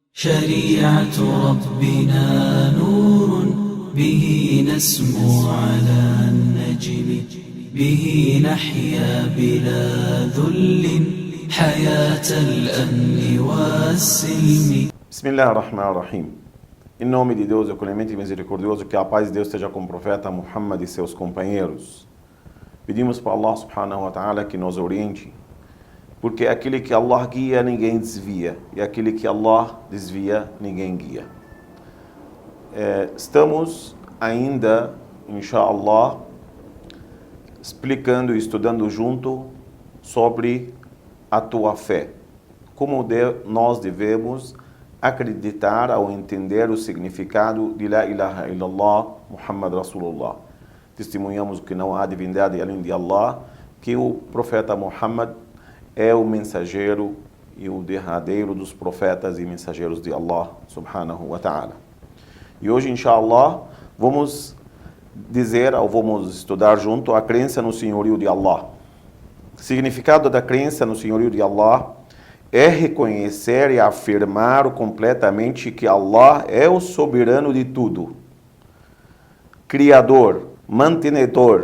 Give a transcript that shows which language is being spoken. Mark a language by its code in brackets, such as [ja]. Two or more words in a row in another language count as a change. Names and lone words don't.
[ar] شريعة ربنا نور به نسمو على النجم به نحيا بلا ذل حياة الأمن والسلم. بسم الله الرحمن الرحيم. [pt] Em nome de Deus, o clemente e misericordioso, que a paz de Deus esteja com o profeta Muhammad e seus companheiros. Pedimos para Allah [ar] سبحانه وتعالى [pt] que nos oriente, porque aquele que Allah guia, ninguém desvia, e aquele que Allah desvia, ninguém guia. Estamos ainda, inshallah, explicando e estudando junto sobre a tua fé. Como nós devemos acreditar ao entender o significado de [ar] لا إله إلا الله، محمد رسول الله. [pt] Testemunhamos que não há divindade além de Allah, que o profeta Muhammad é o mensageiro e o derradeiro dos profetas e mensageiros de Allah [ar] سبحانه وتعالى. [pt] E hoje, inshallah, vamos estudar junto a crença no senhorio de Allah. O significado da crença no senhorio de Allah é reconhecer e afirmar completamente que Allah é o soberano de tudo, criador, mantenedor.